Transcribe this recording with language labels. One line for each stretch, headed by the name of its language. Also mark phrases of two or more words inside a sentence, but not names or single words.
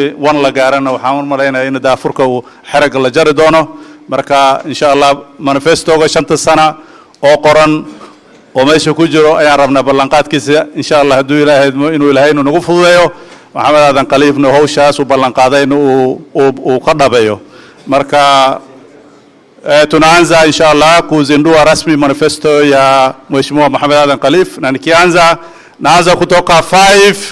Somali: 1 la gaarana waxaan malaynayaa in daafurka uu xarag la jari doono marka insha Allah manifestoga 5 sano oo qoran oo meesha ku jiro ayaan rabnaa ballanqaadkiisa insha Allah hadduu Ilaahay idmo inuu Ilaahay nagu fududeeyo Maxamed Aadan Khaliifna hawshaas uu ballanqaaday inuu ka dhabeeyo marka
Swahili: tunaanza insha Allah kuzindua rasmi manifesto ya Mheshimiwa Mohamed Adan Khalif na nikianza naanza kutoka 5